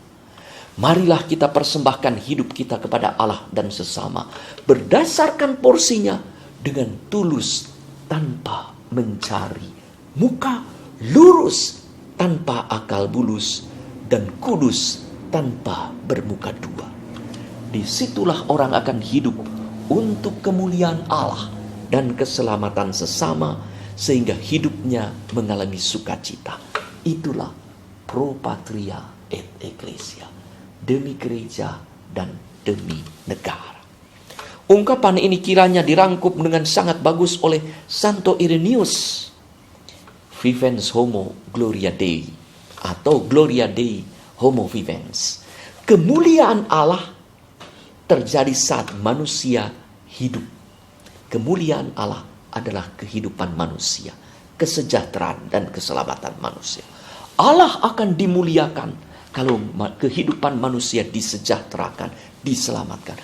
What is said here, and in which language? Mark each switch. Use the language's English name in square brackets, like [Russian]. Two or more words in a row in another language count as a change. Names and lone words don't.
[Indonesian] Marilah kita persembahkan hidup kita kepada Allah dan sesama berdasarkan porsinya dengan tulus tanpa mencari muka, lurus tanpa akal bulus, dan kudus tanpa bermuka dua. Disitulah orang akan hidup untuk kemuliaan Allah dan keselamatan sesama, sehingga hidupnya mengalami sukacita. [Latin] Itulah pro patria et ecclesia, [Indonesian] demi gereja dan demi negara. Ungkapan ini kiranya dirangkup dengan sangat bagus oleh Santo Irenaeus. [Latin] Vivens homo gloria Dei, atau Gloria Dei homo vivens. [Indonesian] Kemuliaan Allah terjadi saat manusia hidup. Kemuliaan Allah adalah kehidupan manusia, kesejahteraan dan keselamatan manusia. Allah akan dimuliakan kalau kehidupan manusia disejahterakan, diselamatkan.